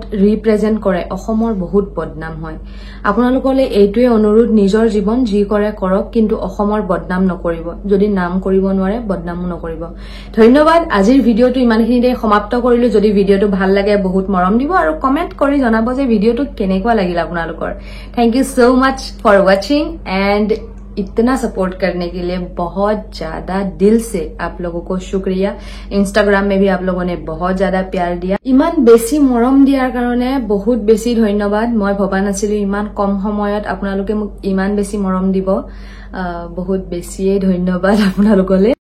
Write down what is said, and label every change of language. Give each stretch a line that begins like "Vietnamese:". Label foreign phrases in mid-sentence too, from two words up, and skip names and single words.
Assamese: ৰিপ্ৰেজেন্ট কৰে অসমৰ বহুত বদনাম হয় আপোনালোকলৈ এইটোৱে অনুৰোধ নিজৰ জীৱন যি কৰে কৰক কিন্তু অসমৰ বদনাম নকৰিব যদি নাম কৰিব নোৱাৰে বদনামো নকৰিব ধন্যবাদ আজিৰ ভিডিঅ'টো ইমানখিনিতে সমাপ্ত কৰিলো যদি ভিডিঅ'টো ভাল লাগে বহুত মৰম দিব আৰু কমেন্ট কৰি জনাব যে ভিডিঅ'টো কেনেকুৱা লাগিল আপোনালোকৰ
English: thank you so much for watching and
Hindi: इतना सपोर्ट करने के लिए बहुत ज्यादा दिल से आप लोगों को शुक्रिया इंस्टाग्राम में भी आप लोगों ने बहुत ज्यादा प्यार दिया
Assamese: ইমান বেছি মৰম দিয়াৰ কাৰণে বহুত বেছি ধন্যবাদ মই ভবা নাছিলো ইমান কম সময়ত আপোনালোকে মোক ইমান বেছি মৰম দিব বহুত বেছিয়ে ধন্যবাদ আপোনালোকলৈ